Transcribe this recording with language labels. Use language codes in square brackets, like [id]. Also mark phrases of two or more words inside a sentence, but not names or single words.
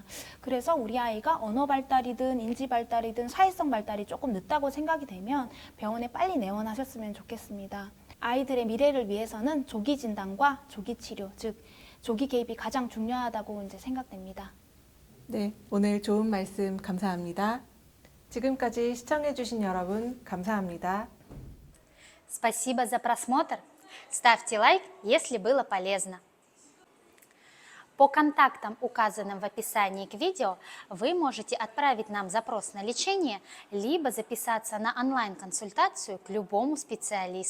[ko] 그래서 우리 아이가 언어 발달이든 인지 발달이든 사회성 발달이 조금 늦다고 생각이 되면 병원에 빨리 내원하셨으면 좋겠습니다. 아이들의 미래를 위해서는 조기 진단과 조기 치료, 즉 조기 개입이 가장 중요하다고 이제 생각됩니다. 네, 오늘 좋은 말씀 감사합니다. 지금까지 시청해주신 여러분 감사합니다. [ru] Спасибо за просмотр. Ставьте лайк, если было полезно. По контактам, указанным в описании к видео, вы можете отправить нам запрос на лечение, либо записаться на онлайн-консультацию к любому специалисту.